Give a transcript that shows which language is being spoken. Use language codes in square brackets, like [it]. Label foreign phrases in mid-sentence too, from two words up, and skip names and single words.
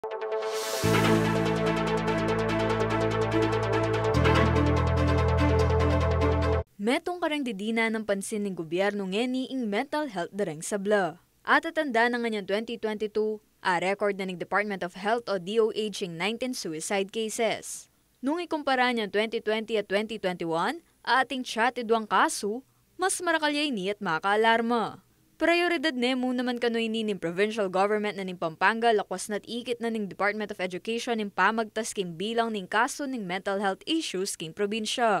[pam] Metong karang didina ng pansin ng gobyerno ngeni ing [en] mental health [pam] dareng sabla. At atanda na nga 2022, record na ng Department of Health o DOH ing 19 [en] suicide cases. [pam] Nung ikumpara niya 2020 at 2021, ating chatidwang kaso, mas marakalyay ni at makaalarma. Prioridad nemo naman kanoy ni ng [en] provincial government [pam] na ng Pampanga lakwas na't ikit na ng Department of Education ng pamagtas king bilang ng kaso ng [en] mental health issues [pam] king probinsya.